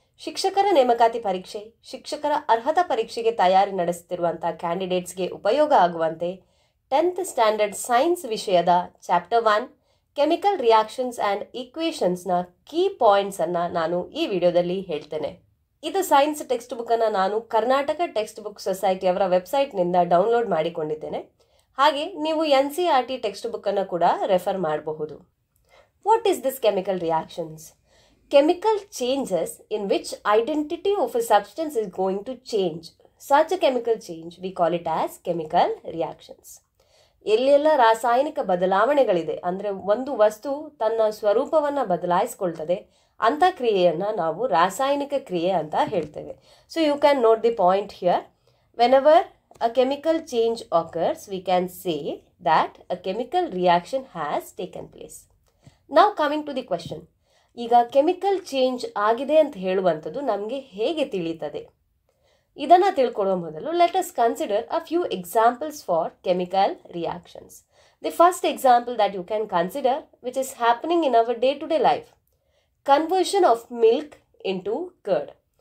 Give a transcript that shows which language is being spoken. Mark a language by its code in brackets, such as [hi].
[kn] ಶಿಕ್ಷಕರ ನೇಮಕಾತಿ ಪರೀಕ್ಷೆ, ಶಿಕ್ಷಕರ ಅರ್ಹತಾ ಪರೀಕ್ಷೆಗೆ ತಯಾರಿ ನಡೆಸುತ್ತಿರುವಂಥ ಕ್ಯಾಂಡಿಡೇಟ್ಸ್ಗೆ ಉಪಯೋಗ ಆಗುವಂತೆ 10th ಸ್ಟ್ಯಾಂಡರ್ಡ್ ಸೈನ್ಸ್ ವಿಷಯದ chapter 1 chemical reactions and ಈಕ್ವೇಷನ್ಸ್ನ key ಪಾಯಿಂಟ್ಸನ್ನು ನಾನು ಈ ವಿಡಿಯೋದಲ್ಲಿ ಹೇಳ್ತೇನೆ. ಇದು ಸೈನ್ಸ್ ಟೆಕ್ಸ್ಟ್ ಬುಕ್ಕನ್ನು ನಾನು ಕರ್ನಾಟಕ ಟೆಕ್ಸ್ಟ್ ಬುಕ್ ಸೊಸೈಟಿಯವರ ವೆಬ್ಸೈಟ್ನಿಂದ ಡೌನ್ಲೋಡ್ ಮಾಡಿಕೊಂಡಿದ್ದೇನೆ. ಹಾಗೆ ನೀವು NCERT ಟೆಕ್ಸ್ಟ್ ಬುಕ್ಕನ್ನು ಕೂಡ ರೆಫರ್ ಮಾಡಬಹುದು. [en] What is this chemical reactions? Chemical changes in which identity of a substance is going to change. Such a chemical change, we call it as chemical reactions. [kn] ಎಲ್ಲೆಲ್ಲ ರಾಸಾಯನಿಕ ಬದಲಾವಣೆಗಳಿದೆ, ಅಂದರೆ ಒಂದು ವಸ್ತು ತನ್ನ ಸ್ವರೂಪವನ್ನು ಬದಲಾಯಿಸ್ಕೊಳ್ತದೆ, ಅಂಥ ಕ್ರಿಯೆಯನ್ನು ನಾವು ರಾಸಾಯನಿಕ ಕ್ರಿಯೆ ಅಂತ ಹೇಳ್ತೇವೆ. [en] So you can note the point here. Whenever a chemical change occurs, we can say that a chemical reaction has taken place. [kn] ನಾವು [en] Coming to the question. [kn] ಈಗ ಕೆಮಿಕಲ್ ಚೇಂಜ್ ಆಗಿದೆ ಅಂತ ಹೇಳುವಂಥದ್ದು ನಮಗೆ ಹೇಗೆ ತಿಳಿಯುತ್ತದೆ? ಇದನ್ನು ತಿಳ್ಕೊಳ್ಳೋ ಮೊದಲು [en] Let us consider a few examples for chemical reactions. The first example that you can consider which is happening in our day to day life, conversion of milk into curd.